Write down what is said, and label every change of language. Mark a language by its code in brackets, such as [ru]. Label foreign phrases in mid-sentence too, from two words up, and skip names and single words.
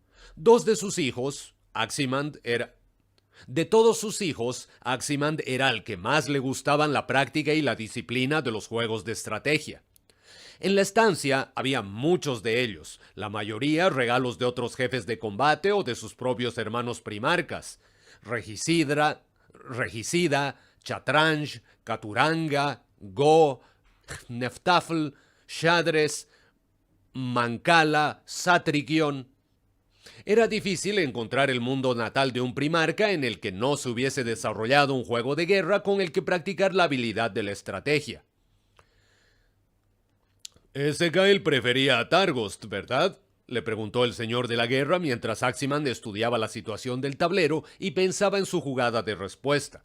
[es] De todos sus hijos, Aximand era el que más le gustaban la práctica y la disciplina de los juegos de estrategia. En la estancia había muchos de ellos, la mayoría regalos de otros jefes de combate o de sus propios hermanos primarcas. Regicida, Chatranj, Katuranga, Go, Neftafl, Shadres, Mancala, Satrigion. Era difícil encontrar el mundo natal de un primarca en el que no se hubiese desarrollado un juego de guerra con el que practicar la habilidad de la estrategia. Ezekiel prefería a Targost, ¿verdad?, le preguntó el señor de la guerra mientras Aximand estudiaba la situación del tablero y pensaba en su jugada de respuesta.